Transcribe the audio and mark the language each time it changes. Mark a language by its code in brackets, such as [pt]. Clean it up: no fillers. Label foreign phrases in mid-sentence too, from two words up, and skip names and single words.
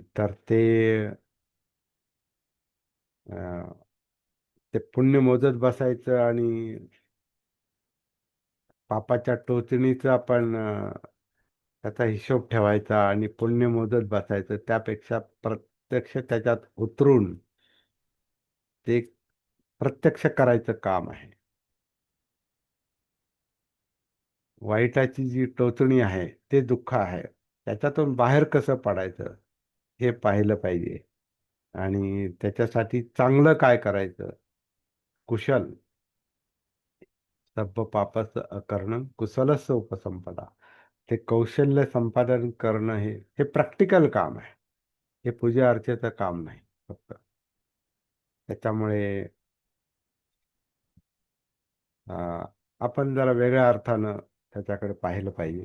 [mr] तर ते अं, ते पुण्य मोजत बसायचं आणि पापाच्या टोचणीचा आपण त्याचा हिशोब ठेवायचा आणि पुण्य मोजत बसायचं, त्यापेक्षा प्रत्यक्ष त्याच्यात उतरून ते प्रत्यक्ष करायचं काम आहे. वाईटाची जी टोचणी आहे ते दुःख आहे, त्याच्यातून बाहेर कसं पडायचं हे पाहिलं पाहिजे. आणि त्याच्यासाठी चांगलं काय करायचं, [pi] कुशल, सब्ब पापस करणं कुशलस्य उपसंपदा, [mr] ते कौशल्य संपादन करणं हे प्रॅक्टिकल काम आहे. हे पूजा अर्चेचं काम नाही फक्त. त्याच्यामुळे अं, आपण जरा वेगळ्या अर्थानं त्याच्याकडे पाहिलं पाहिजे.